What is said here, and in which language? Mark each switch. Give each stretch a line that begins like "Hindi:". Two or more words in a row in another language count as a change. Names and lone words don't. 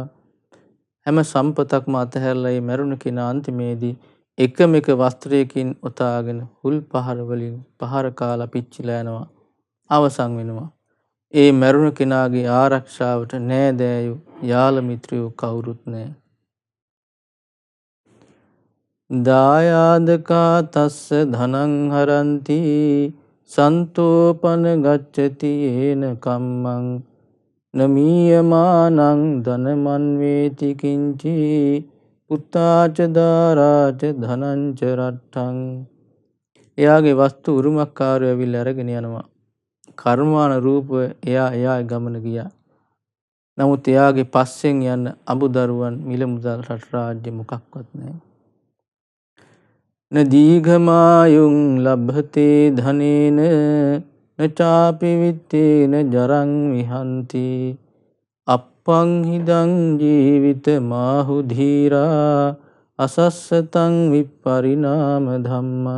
Sinhala: හැම සම්පතක්ම අතහැරලා ඒ මරුණ කෙනා අන්තිමේදී එකම එක වස්ත්‍රයකින් ඔතාගෙන හුල් පහර වලින් පහර කාලා පිච්චිලා යනවා, අවසන් වෙනවා. ඒ මරුණ කෙනාගේ ආරක්ෂාවට නෑදෑයෝ යාළ මිත්‍රයෝ කවුරුත් නෑ.
Pali: දායාදකා තස්ස ධනං හරන්ති සන්තෝපන ගච්ඡති ඒන කම්මං නමීයමානං ධනමන් වේති කිංචි පුත්තාච දාරාච ධනංච රට්ඨං.
Sinhala: එයාගේ වස්තු උරුමකාරයෝ ඇවිල්ලා අරගෙන යනවා. කර්මාන රූපව එයා ගමන ගියා. නමුත් එයාගේ පස්සෙන් යන අමුදරුවන් මිල මුදල් රට රාජ්‍ය මොකක්වත් නැහැ.
Pali: න දීඝමායුං ලබ්ධතේ ධනේන නචාපි විත්තේන ජරං විහන්ති අප්පං හිදං ජීවිත මාහු ධීරා අසස්සතං විපරිණාම ධම්මං.